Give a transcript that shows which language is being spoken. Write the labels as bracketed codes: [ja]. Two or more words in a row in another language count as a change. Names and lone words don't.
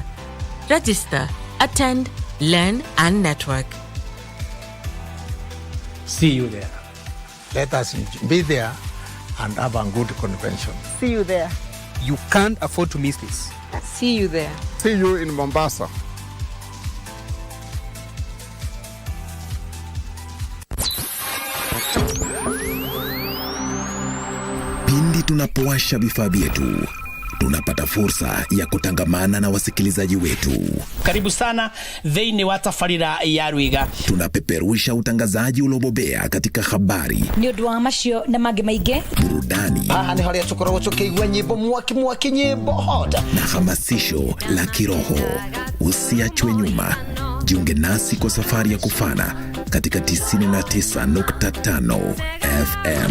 [en] Register, attend, learn and network. See you there. Let us be there and have a good convention. See you there. You can't afford to miss this. See you there. See you in Mombasa. [sw] Pindi tunapowasha vifaa vyetu, tunapata fursa ya kutangamana na wasikilizaji wetu. Karibu sana [ki] thĩinĩ wa tabarĩra ya Rwiga. [sw] Tunapeperusha utangazaji uliobobea katika habari, [ki] nĩ ũndũ wa macio na mangĩ maingĩ, [sw] burudani, [ki] nĩ harĩa tũkoragwo tũkĩigua nyĩmbo mwaki nyĩmbo hoda, [sw] na hamasisho la kiroho. Usiachwe nyuma, jiunge nasi kwa safari ya kufana katika 99.5 FM.